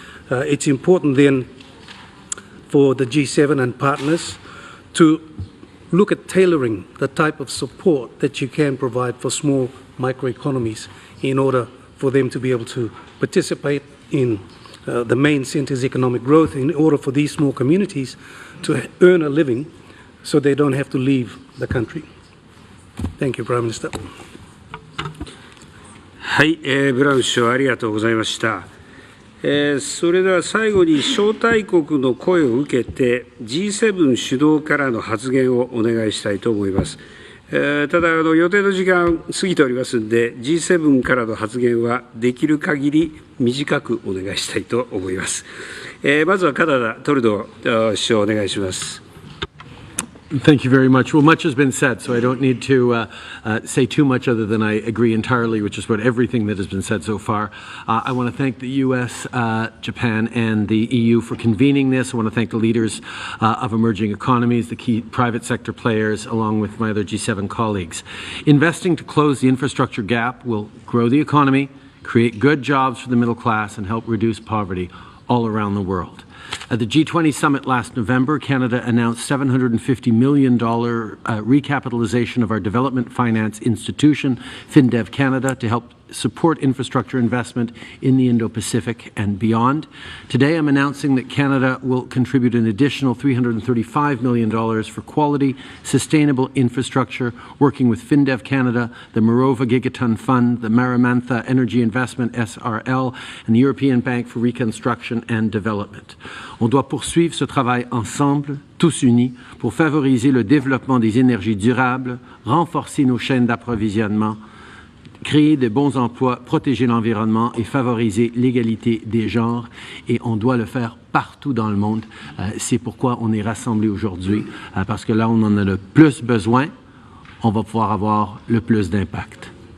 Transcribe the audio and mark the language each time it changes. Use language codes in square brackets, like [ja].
[en] It's important then for the G7 and partners to look at tailoring the type of support that you can provide for small microeconomies in order for them to be able to participate in the main center's economic growth, in order for these small communities to earn a living so they don't have to leave the country. Thank you, Prime Minister. [ja] はい、ブラウン首相ありがとうございました。それでは最後に招待国の声を受けて G7 主導からの発言をお願いしたいと思います。ただ予定の時間過ぎておりますので G7 からの発言はできる限り短くお願いしたいと思います。まずはカナダトルドー首相お願いします。 [en] Thank you very much. Well, much has been said, so I don't need to say too much other than I agree entirely with just about everything that has been said so far. I want to thank the U.S., Japan, and the EU for convening this. I want to thank the leaders of emerging economies, the key private sector players, along with my other G7 colleagues. Investing to close the infrastructure gap will grow the economy, create good jobs for the middle class, and help reduce poverty all around the world. At the G20 summit last November, Canada announced $750 million recapitalization of our development finance institution, FinDev Canada, to help support infrastructure investment in the Indo-Pacific and beyond. Today, I'm announcing that Canada will contribute an additional $335 million for quality, sustainable infrastructure, working with FinDev Canada, the Morova Gigaton Fund, the Maramantha Energy Investment SRL, and the European Bank for Reconstruction and Development. [fr] On doit poursuivre ce travail ensemble, tous unis, pour favoriser le développement des énergies durables, renforcer nos chaînes d'approvisionnement, créer de bons emplois, protéger l'environnement et favoriser l'égalité des genres. Et on doit le faire partout dans le monde. C'est pourquoi on est rassemblés aujourd'hui, parce que là, on en a le plus besoin, on va pouvoir avoir le plus d'impact.